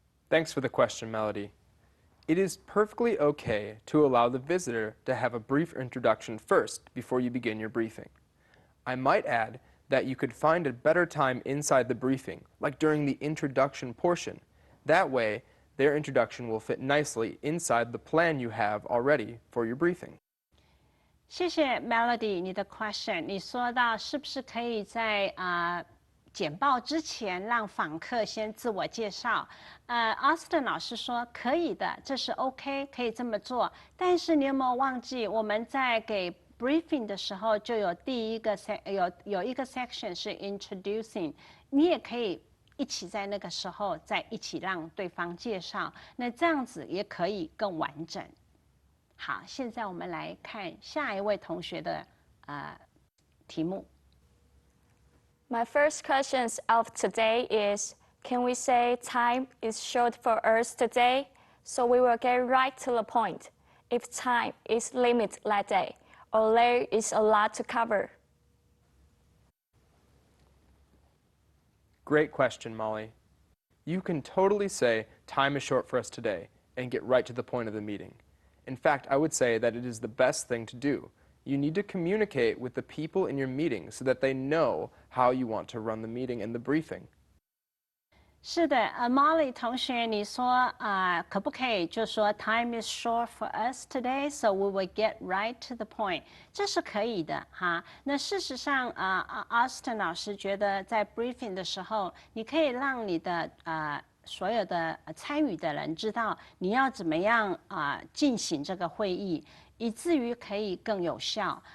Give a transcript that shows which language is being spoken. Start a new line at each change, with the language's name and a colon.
English: Thanks for the question, Melody. It is perfectly okay to allow the visitor to have a brief introduction first before you begin your briefing. I might add that you could find a better time inside the briefing, like during the introduction portion. That way, their introduction will fit nicely inside the plan you have already for your briefing.
Chinese: 谢谢 Melody 你的 question。你说到是不是可以在简报之前让访客先自我介绍？Austin 老师说可以的，这是 OK， 可以这么做。但是你有没有忘记我们在给 briefing 的时候就有第一个有一个 section 是 introducing， 你也可以一起在那个时候再一起让对方介绍，那这样子也可以更完整。好，现在我们来看下一位同学的题目。
English: My first question of today is, can we say time is short for us today? So we will get right to the point. If time is limited that day, or there is a lot to cover. Great question, Molly. You can totally say, time is short for us today, and get right to the point of the meeting. In fact, I would say that it is the best thing to do. You need to communicate with the people in your meeting so that they know how you want to run the meeting and the briefing.
Chinese: 是的，Molly 同学，你说可不可以就说
English: time is short for us today, so we will get right to the point？
Chinese: 这是可以的哈。那事实上Austin 老师觉得在 briefing 的时候，你可以让你的所有的参与的人知道你要怎么样进行这个会议，以至于可以更有效。